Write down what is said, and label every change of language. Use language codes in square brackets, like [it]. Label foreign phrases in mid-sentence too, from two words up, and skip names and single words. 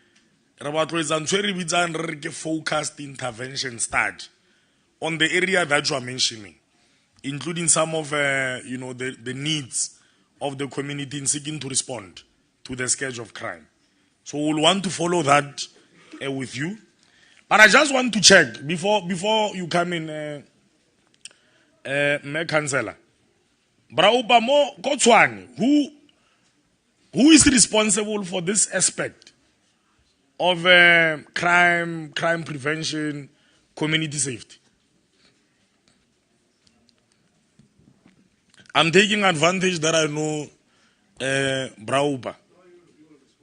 [en] Focused intervention start on the area that you are mentioning, including some of the needs of the community in seeking to respond to the scourge of crime. So we'll want to follow that with you. But I just want to check before you come in, Councillor. Braupa mo Kotswani, who is responsible for this aspect of crime prevention, community safety? I'm taking advantage that I know Brauba.